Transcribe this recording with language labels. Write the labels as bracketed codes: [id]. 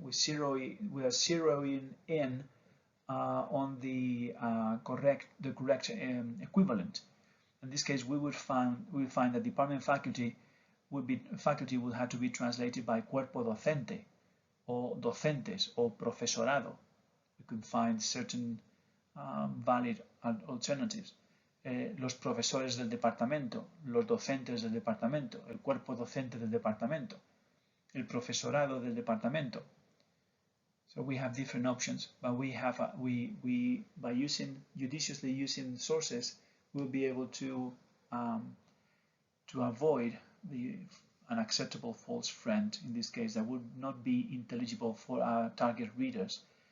[en] We are zeroing in on the correct equivalent. In this case, we will find that department faculty will have to be translated by cuerpo docente, or docentes, or profesorado. We could find certain valid alternatives. [es] Los profesores del departamento, los docentes del departamento, el cuerpo docente del departamento, el profesorado del departamento. [en] So we have different options, but by judiciously using sources, we'll be able to avoid an acceptable false friend, in this case, that would not be intelligible for our target readers.